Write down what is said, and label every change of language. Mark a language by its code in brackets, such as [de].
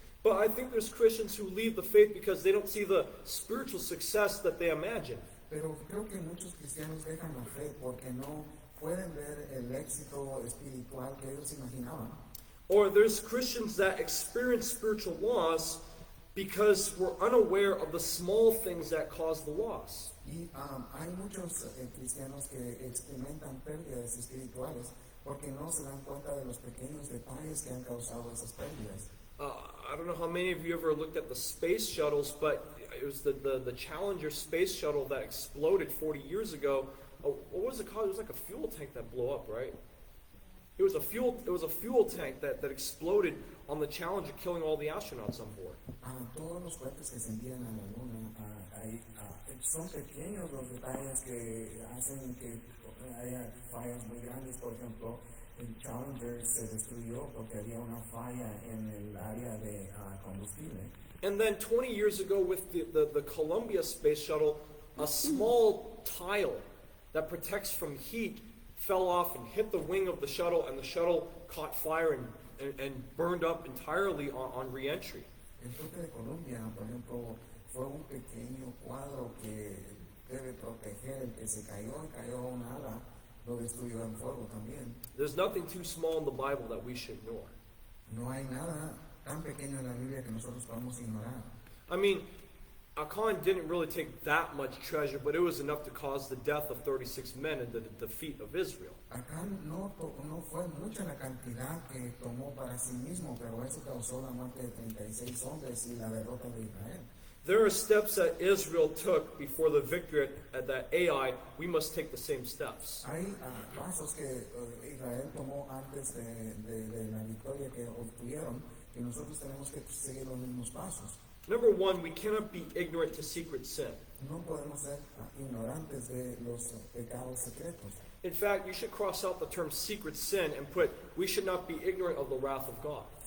[en] But I think there's Christians who leave the faith because they don't see the spiritual success that they imagine. [es] Pero creo que muchos cristianos dejan la fe porque no pueden ver el éxito espiritual que ellos imaginaban. [en] Or there's Christians that experience spiritual loss because we're unaware of the small things that cause the loss. [es] Y hay muchos cristianos que experimentan pérdidas espirituales porque no se dan cuenta de los pequeños detalles que han causado esas pérdidas. [en] I don't know how many of you ever looked at the space shuttles, but it was the Challenger space shuttle that exploded 40 years ago. Oh, what was it called? It was like a fuel tank that blew up, right? It was a fuel tank that exploded on the Challenger, killing all the astronauts on board. [es] Todos los cohetes que se envían a la luna, son pequeños los detalles que hacen que haya fallas muy grandes. Por ejemplo, el Challenger se destruyó porque había una falla en el área de combustible. [en] And then 20 years ago with the Columbia space shuttle, a small tile that protects from heat fell off and hit the wing of the shuttle, and the shuttle caught fire and burned up entirely on re-entry. [es] El toque de Colombia, por ejemplo, fue un pequeño cuadro que debe proteger el que se cayó un ala, lo destruyó en fuego también. [en] There's nothing too small in the Bible that we should ignore. [es] No hay nada tan pequeño en la Biblia que nosotros podamos ignorar. [en] I mean, Achan didn't really take that much treasure, but it was enough to cause the death of 36 men and the defeat of Israel. [es] Acá no fue mucha la cantidad que tomó para sí mismo, pero eso causó la muerte de 36 hombres y la derrota de Israel. [en] There are steps that Israel took before the victory at that Ai. We must take the same steps. [es] Hay pasos que Israel tomó antes de la victoria que obtuvieron, y nosotros tenemos que seguir los mismos pasos. [en] Number one, we cannot be ignorant to secret sin. [es] No podemos ser ignorantes de los pecados secretos. [en] In fact, you should cross out the term secret sin and put, we should not be ignorant of the wrath of God.